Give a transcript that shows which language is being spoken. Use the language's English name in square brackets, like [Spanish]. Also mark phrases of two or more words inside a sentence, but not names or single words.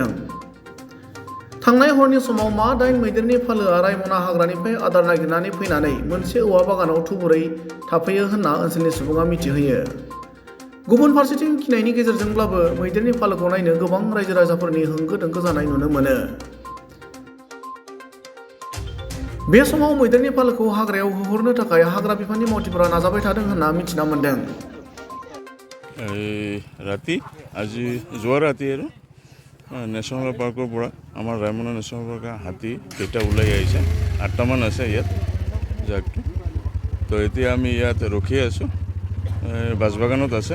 [Bodo] थांनाय हरनि समाव मा दाइन मैदेरनि फालोआ रायमना हाग्रानिफ्राय आदार नागिरनानै फैनानै मोनसे औवा बागानाव थुबुरै थाफैयो होनना ओनसोलनि सुबुङा मिथिहोयो। गुबुन फारसेथिं गिनायनि गेजेरजोंब्लाबो मैदेरनि फालोखौ नायनो गोबां रायजो राजाफोरनि होंगो दोंगो जानाय नुनो मोनो। बे समाव मैदेरनि फालोखौ हाग्रायाव होहरनो थाखाय हाग्रा बिफाननि मावथिफोरा नाजाबाय थादों होनना मिथिना मोन्दों। [Assamese] ৰাতি আজি যোৱা ৰাতি আৰু নেশ্যনেল পাৰ্কৰ পৰা আমাৰ ৰায়মনা নেশ্যনেল পাৰ্কৰ হাতী কেইটা ওলাই আহিছে, 8টামান আছে ইয়াত জাকটো। তো এতিয়া আমি ইয়াত ৰখি আছোঁ, বাঁচবাগানত আছে।